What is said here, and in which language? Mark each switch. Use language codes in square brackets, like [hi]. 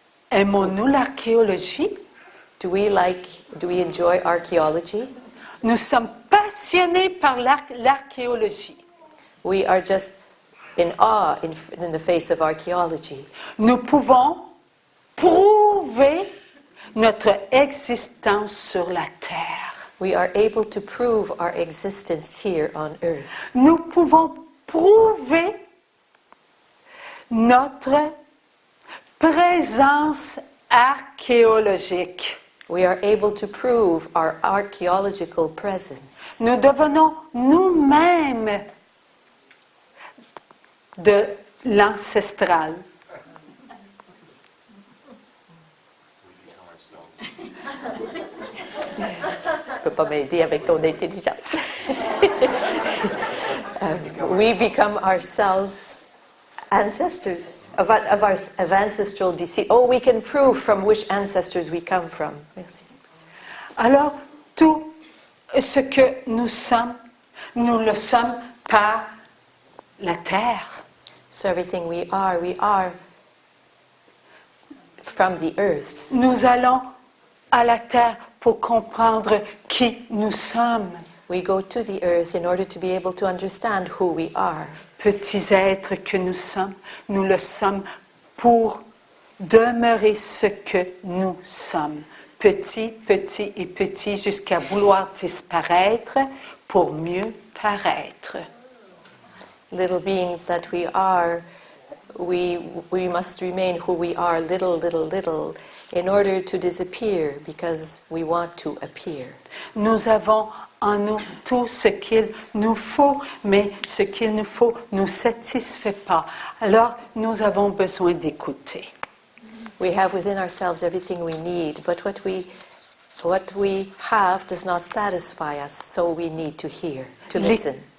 [fr] Aimons-nous l'archéologie? [en] Do we enjoy archaeology? [fr] Nous sommes passionnés par l'archéologie. [en] We are just in awe in the face of archaeology. [fr] Nous pouvons prouver notre existence sur la terre. [en] We are able to prove our existence here on earth. [fr] Nous pouvons prouver notre présence archéologique. [en] We are able to prove our archaeological presence. [fr] Nous devenons nous-mêmes de l'ancestral. Tu peux pas m'aider avec ton intelligence. [en] We become ourselves ancestors of ancestral descent. Oh, we can prove from which ancestors we come from. [fr] Merci. Alors, tout ce que nous sommes, nous le sommes par la terre. [en] So everything we are from the earth. [fr] Nous allons à la terre pour comprendre qui nous sommes. [en] We go to the earth in order to be able to understand who we are. [fr] Petits êtres que nous le sommes pour demeurer ce que nous sommes. Petit, petit et petit jusqu'à vouloir disparaître pour mieux paraître. [en] Little beings that we are, we must remain who we are, little, little, little, in order to disappear because we want to appear. [fr] Nous avons en nous tout ce qu'il nous faut, mais ce qu'il nous faut ne nous satisfait pas. Alors, nous avons besoin d'écouter. [en] We have within ourselves everything we need, but what we have does not satisfy us, so we need to hear, to listen.